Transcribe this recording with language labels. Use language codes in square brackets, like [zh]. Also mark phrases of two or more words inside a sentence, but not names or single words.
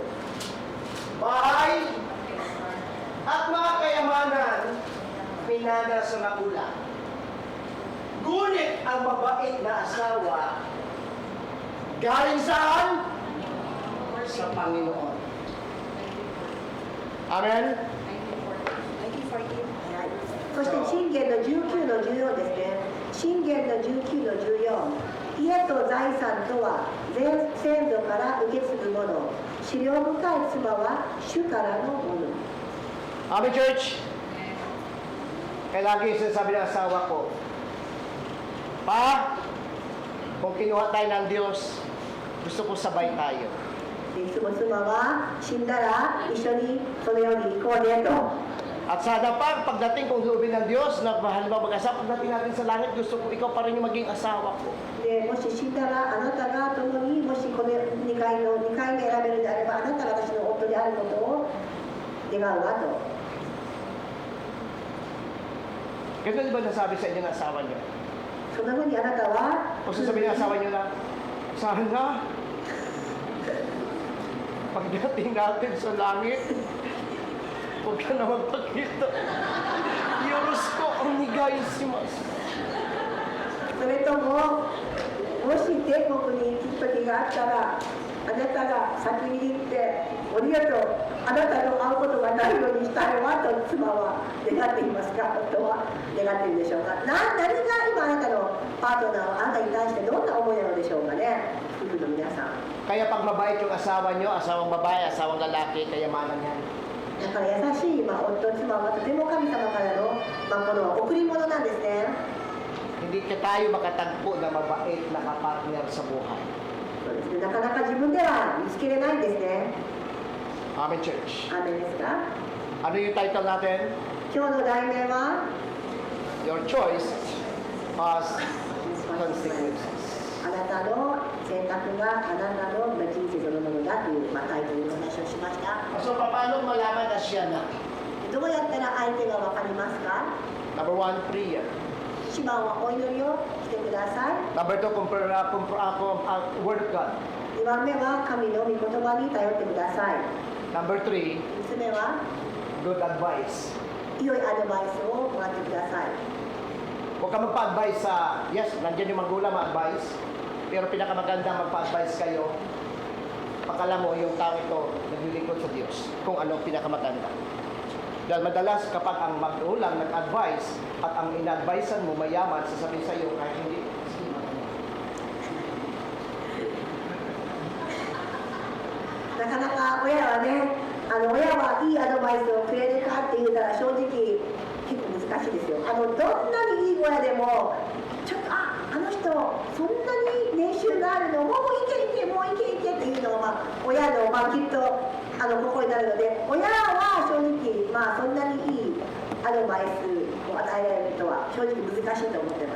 [tl] Bahay at mga kayamanan pinana sa magulang. Ngunit ang mabait na asawa galing saan? Sa Panginoon. Amen? [ja] そして信玄の19の14ですね。信玄の19の14。家と財産とは先祖から受け継ぐもの。資料深い妻は主からのもの。 [en] Amen, church? [tl] Kaya lagi sinasabi ng asawa ko, Pa, kung kinuha tayo ng Diyos, gusto ko sabay tayo. [ja] いつも妻は死んだら一緒にそのように行こうねと。 [tl] At sana pa, pagdating kong loobin ng Diyos, na halimbawa mag-asawa, pagdating natin sa langit, gusto ko ikaw pa rin yung maging asawa ko. [ja] でもし死んだらあなたが共にもしこの2回目選べるのであればあなたが私の夫であることを願うわと。 [tl] Ganun ba nasabi sa inyo ng asawa niyo? [ja] そんなふうにあなたは [tl] O sasabihin ng asawa niyo na, sana, pagdating natin sa langit, huwag ka na magpakita. Diyos ko, ang nigaysimas. [ja] それとももし天国に行く時があったらあなたが先に行っておりがとう、あなたと会うことがないようにしたいわと妻は願っていますか、夫は願っているでしょうか。何が今あなたのパートナーはあなたに対してどんな思いなのでしょうかね、夫婦の皆さん。 [tl] Kaya pag mabait yung asawa nyo, asawang babae, asawang lalaki, kayamanan yan. [ja] だから優しい、夫、妻はとても神様からの、この贈り物なんですね。 [tl] Hindi ka tayo makatagpo na mabait na kapartner sa buhay. [ja] そうですね、なかなか自分では見つけれないんですね。 [en] Amen, church. [ja] アーメンですか。 [tl] Ano yung title natin? [ja] 今日の題名は [en] Your choice has consequences. [ja] あなたの選択があなたの人生そのものだという、タイトルの話をしました。 [tl] So, paano malaman na siya na? [ja] どうやったら相手が分かりますか。 [en] Number 1, prayer. [ja] 一番はお祈りをしてください。 [en] Number 2, word of God. [ja] 二番目は神の御言葉に頼ってください。 [en] Number 3, [ja] 三つ目は [en] good advice. [ja] 良いアドバイスをもらってください。 [tl] Huwag ka magpa-advise sa, yes, nandiyan yung magulang ma-advise, pero pinakamaganda magpa-advise kayo, pakala mo yung tao ito naglilingkod sa Diyos, kung ano pinakamaganda. Dahil madalas kapag ang magulang nag-advise at ang ina-advisean mo mayaman, sasabihin sa iyo kahit hindi, sige, maganda. [ja] なかなか親はね、親はいいアドバイスをくれるかって言うたら正直結構難しいですよ。どんなにいい親でもちょっとあの人そんなに年収があるの、もういけいけもういけいけっていうのが、親のきっと心になるので、親は正直そんなにいいアドバイスを与えられるとは正直難しいと思ってます。